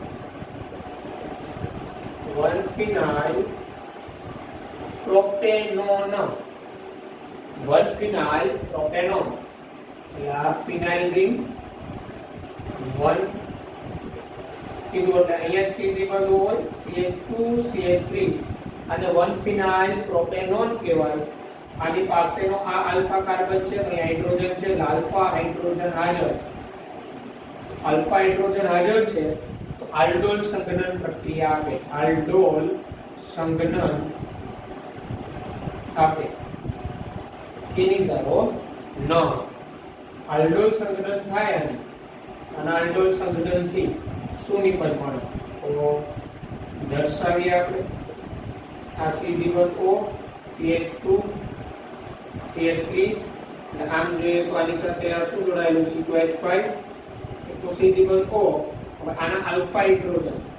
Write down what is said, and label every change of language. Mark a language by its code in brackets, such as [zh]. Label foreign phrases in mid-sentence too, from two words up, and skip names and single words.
[en] propanone 1 phenyl propanone [gu] એટલે [en] phenyl ring [gu] 1 કીધું એટલે અહીંયા સીધી બધું હોય CH2 CH3 અને 1 [en] phenyl propanone [gu] કહેવાય. આની પાસેનો આ [en] alpha carbon [gu] છે, અહીં હાઇડ્રોજન છે, [en] alpha hydrogen [gu] હાજર છે, તો આલ્ડોલ સંઘનન પ્રક્રિયા આપે. આલ્ડોલ સંઘનન આપે કેની સારો ન આલ્ડોલ સંઘનન થાય અને આલ્ડોલ સંઘનન થી શું નિપજ મળે તો દર્શાવીએ આપણે આ C-O CH2 CH3 અને આમ જોઈએ તો આની સાથે આ શું જોડાયેલું C2H5 તો C-O હવે આના [en] alpha hydrogen